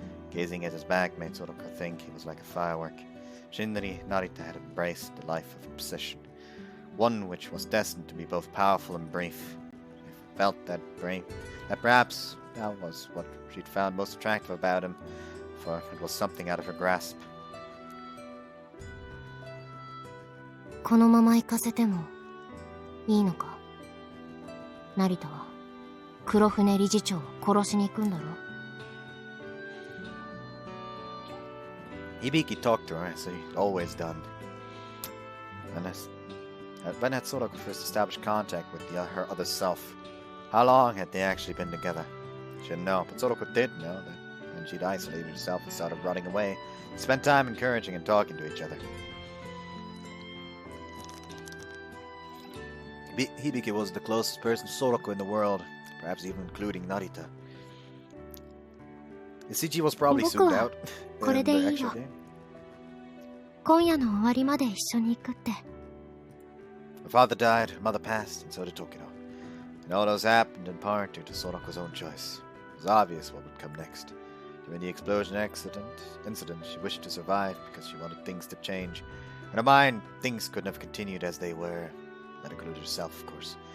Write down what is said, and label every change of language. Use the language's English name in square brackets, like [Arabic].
[English] Gazing at his back made Soraka think he was like a firework. Shinri, Narita had embraced the life of obsession, one which was destined to be both powerful and brief. She felt that perhaps that was what she'd found most attractive about him, for it was something out of her grasp. [Japanese] このまま行かせてもいいのか？成田は黒船理事長を殺しに行くんだろ？ [English] Hibiki talked to her as he'd always done. When had Sorako first established contact with her other self? How long had they actually been together? She didn't know, but Sorako did know that when she'd isolated herself and started running away, they spent time encouraging and talking to each other. Hibiki was the closest person to Sorako in the world, perhaps even including Narita. Ichiji was probably soon out in the actual game. [Japanese] 今夜の終わりまで一緒に行くって。 [English] Her father died, her mother passed, and so did Tokino. And all those happened in part due to Sorako's own choice. It was obvious what would come next. During the explosion incident, she wished to survive because she wanted things to change. In her mind, things couldn't have continued as they were. That included herself, of course.